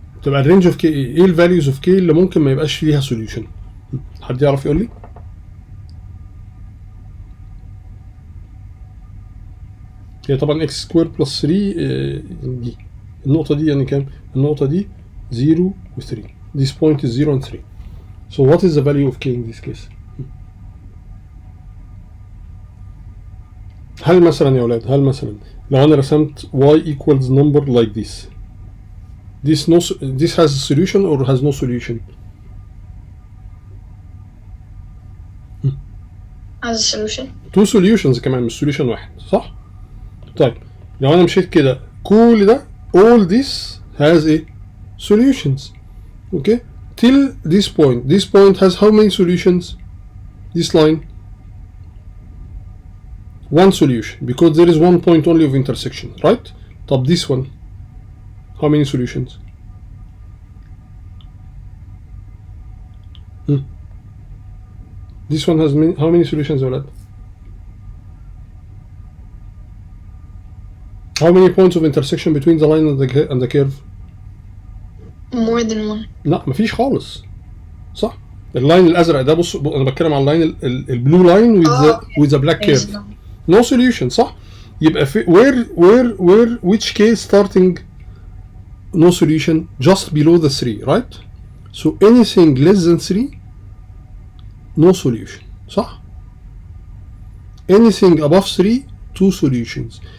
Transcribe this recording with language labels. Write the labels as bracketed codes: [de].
[ar] تبقى الرينج of k ايه؟ ال [en] values of k [ar] اللي ممكن ما يبقاش فيها solution؟ حد يعرف يقول لي؟ هي طبعا x سكوير بلس 3 دي النقطة دي يعني كام؟ النقطة دي 0 و 3. [en] This point is 0 and 3. So what is the value of k in this case? [ar] هل مثلا يا ولاد، هل مثلا لو أنا رسمت [en] y equals number like this, this has a solution or has no solution? Has a solution. Two solutions [ar] كمان مش solution واحد، صح؟ طيب لو أنا مشيت كده كل ده [en] all this has a solutions. Okay, till this point. This point has how many solutions? This line, one solution, because there is one point only of intersection, right? طب this one, how many solutions? This one has how many solutions, ولاد? How many points of intersection between the line and the curve? More than one. [ar] لا مفيش خالص، صح؟ اللاين الازرق ده، بص انا بتكلم عن اللاين البلو لاين [en] with the black curve. No solution، صح؟ [ar] يبقى في [en] where which case starting no solution just below the 3, right? So anything less than 3 no solution، صح؟ Anything above 3 2 solutions.